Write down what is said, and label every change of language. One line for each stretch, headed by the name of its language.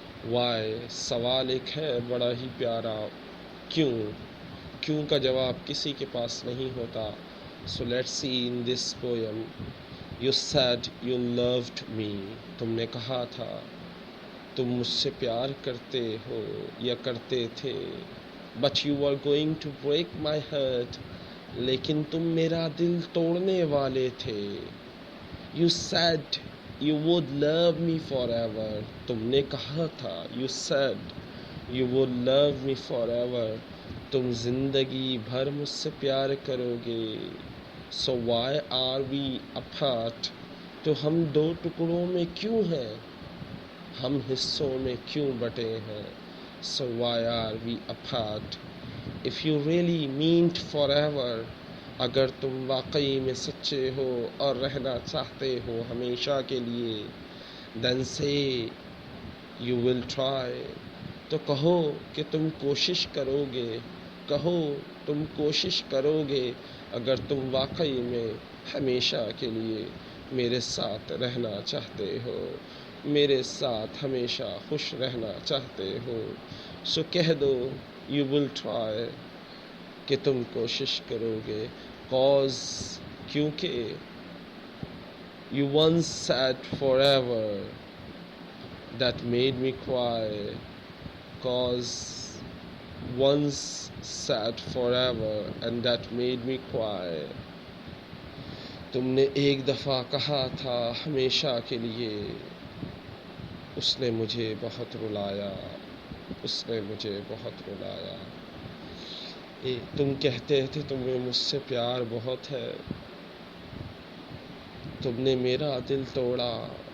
Urdu: Y سوال ایک ہے بڑا ہی پیارا، کیوں کا جواب کسی کے پاس نہیں ہوتا.
English: So let's see in this poem. You said you loved me.
Urdu: تم نے کہا تھا تم مجھ سے پیار کرتے ہو یا کرتے تھے.
English: But you were going to break my heart.
Urdu: لیکن تم میرا دل توڑنے والے تھے.
English: You said you would love me forever.
Urdu: تم نے کہا تھا
English: you said you would love me forever.
Urdu: تم زندگی بھر مجھ سے پیار کرو گے.
English: So why are we apart?
Urdu: تو ہم دو ٹکڑوں میں کیوں ہیں؟ ہم حصوں میں کیوں بٹے ہیں؟
English: So why are we apart? If you really meant forever,
Urdu: اگر تم واقعی میں سچے ہو اور رہنا چاہتے ہو ہمیشہ کے لیے,
English: then say you will try.
Urdu: تو کہو کہ تم کوشش کرو گے. کہو تم کوشش کرو گے اگر تم واقعی میں ہمیشہ کے لیے میرے ساتھ رہنا چاہتے ہو, میرے ساتھ ہمیشہ خوش رہنا چاہتے ہو. سو کہہ دو
English: you will try
Urdu: کہ تم کوشش کرو گے.
English: cause
Urdu: کیونکہ
English: you once said forever that made me cry. cause once said forever and that made me cry.
Urdu: تم نے ایک دفعہ کہا تھا ہمیشہ کے لیے, اس نے مجھے بہت رلایا, اس نے مجھے بہت رلایا. تم کہتے تھے تمہیں مجھ سے پیار بہت ہے, تم نے میرا دل توڑا.